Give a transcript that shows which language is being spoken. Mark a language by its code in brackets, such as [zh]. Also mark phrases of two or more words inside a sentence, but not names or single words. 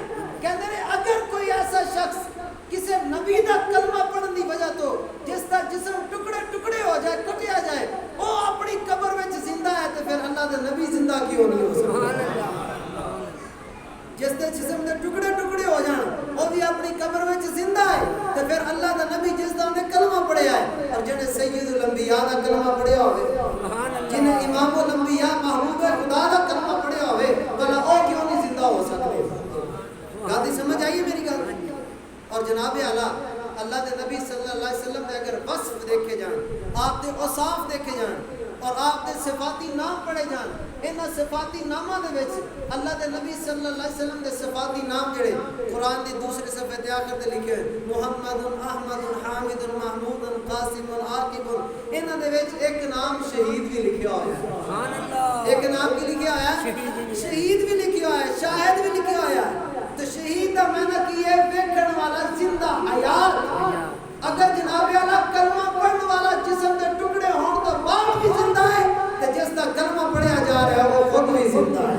[pa] کہتے ہیں اگر کوئی ایسا شخص کسی نبی دا کلمہ پڑھن دی وجہ تو جس دا جسم ٹکڑے ٹکڑے ہو جائے، کٹیا جائے، وہ اپنی قبر وچ زندہ ہے، تو پھر اللہ دے نبی زندہ کیوں نہیں ہو سکتا؟ جس دے جسم دے ٹکڑے ٹکڑے ہو جان وہ بھی اپنی قبر وچ زندہ ہے، تو پھر اللہ دا نبی جس دا انہیں کلمہ پڑھیا ہے، اور جنہیں سید الانبیاء دا کلمہ پڑھیا ہوئے، جنہیں امام الانبیاء محبوب خدا دا کلمہ پڑھیا ہوئے، بھلا وہ کیوں نہیں زندہ ہو سکتے؟ بات سمجھ آئیے میری گل؟ اور جناب اعلیٰ اللہ دے نبی [ar] صلی اللہ علیہ وسلم [pa] دے اگر وصف دیکھے جان، آپ دے اوصاف دیکھے جان، اور آپ دے صفاتی نام پڑھے جان انہاں صفاتی ناماں دے وچ اللہ دے نبی [ar] صلی اللہ علیہ وسلم [pa] دے صفاتی نام جڑے قرآن دی دوسرے صفحے تے آخر تے لکھے ہوئے محمد احمد حامد محمود قاسم عاقب انہاں دے وچ ایک نام شہید بھی لکھیا ہوا ہے [ar] سبحان اللہ [pa] ایک نام کی لکھیا ہوا ہے شہید بھی لکھیا ہوا ہے شاہد بھی لکھیا ہوا ہے تو شہید دا معنی کی ہے ویکھن والا زندہ حیات اگر جناب اعلیٰ کلمہ پڑھنے والا جسم دے ٹکڑے ہون تو بعد بھی زندہ ہے کہ جس دا کلمہ پڑھیا جا رہا ہے وہ خود بھی زندہ ہے